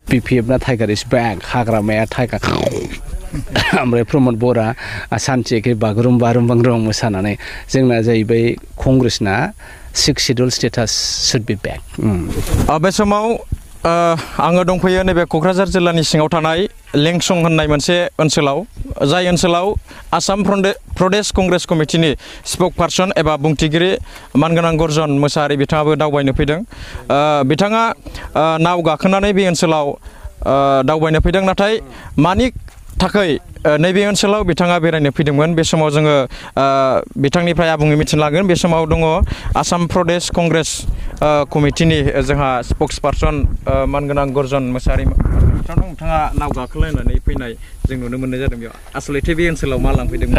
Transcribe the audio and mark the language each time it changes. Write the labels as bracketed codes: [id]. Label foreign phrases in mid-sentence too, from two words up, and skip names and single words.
[brx] BPF ना [en] tiger is back [brx] हाग्रामाया टाइगार ओमफ्राय प्रमद बरा सानसेखे बागुरुम्बा रुम्बां मोसानानै जोंना जाहैबाय कंग्रेसना 6 [en] schedule status should be back [brx] बे समाव आङो दंफैयो नैबे क'क्राझार जिल्लानि सिङाव थानाय लेंसं होननाय मोनसे ओनसोलाव जाय ओनसोलाव आसाम प्रदेश कंग्रेस कमिटिनि [en] spoke person [brx] एबा बुंथिगिरि मानगोनां गर्जन मोसाहारि बिथाङाबो दावबायनो फैदों बिथाङा नाव गाखोनानै बे ओनसोलाव दावबायनो फैदों नाथाय मानि थाखाय नैबे ओनसोलाव बिथाङा बेरायनो फैदोंमोन बे समाव जोङो बिथांनिफ्राय आबुङै मिथिनो लागोन बे समाव दङ आसाम प्रदेश कंग्रेस कमिटिनि जोंहा [en] spokes person [brx] मानगोनां गर्जन मोसाहारि नोंथाङा नाव गाखोलायनानै फैनाय जों नुनो मोननाय जादों बेयाव आसलथे बे ओनसोलाव मा लांफैदोंमोन